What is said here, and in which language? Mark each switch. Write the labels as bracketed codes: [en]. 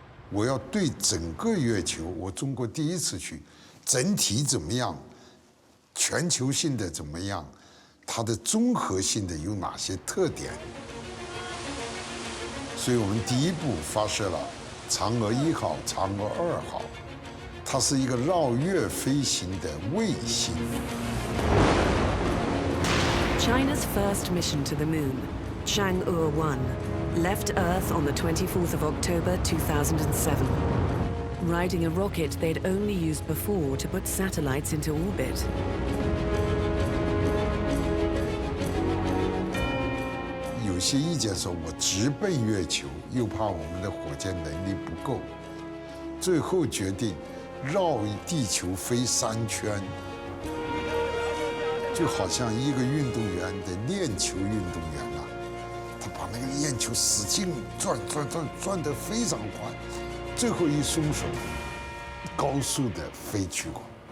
[zh] 我要对整个月球，我中国第一次去，整体怎么样，全球性的怎么样，它的综合性的有哪些特点？所以我们第一步发射了嫦娥1号、嫦娥2号。它是一个绕月飞行的卫星。 [en] China's first mission to the moon, Chang'e 1, left Earth on the 24th of October 2007, riding a rocket they'd only used before to put satellites into orbit. [zh] 有些意见说，我直奔月球，又怕我们的火箭能力不够，最后决定绕地球飞3圈，就好像一个运动员的链球运动员啊，他把那个链球使劲转得非常快，最后一松手，高速的飞去过。